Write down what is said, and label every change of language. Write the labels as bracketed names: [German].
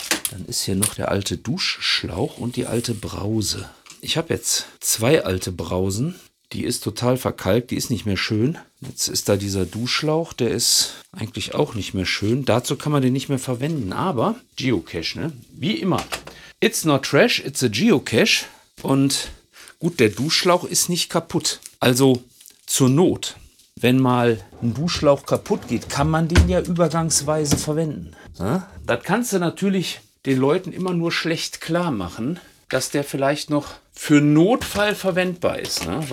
[German] Dann ist hier noch der alte Duschschlauch und die alte Brause. Ich habe jetzt zwei alte Brausen. Die ist total verkalkt, die ist nicht mehr schön. Jetzt ist da dieser Duschschlauch, der ist eigentlich auch nicht mehr schön. Dazu kann man den nicht mehr verwenden, aber Geocache, ne? Wie immer. [English] It's not trash, it's a Geocache. [German] Und gut, der Duschschlauch ist nicht kaputt. Also zur Not, wenn mal ein Duschschlauch kaputt geht, kann man den ja übergangsweise verwenden. Das kannst du natürlich den Leuten immer nur schlecht klar machen, dass der vielleicht noch für Notfall verwendbar ist, ne?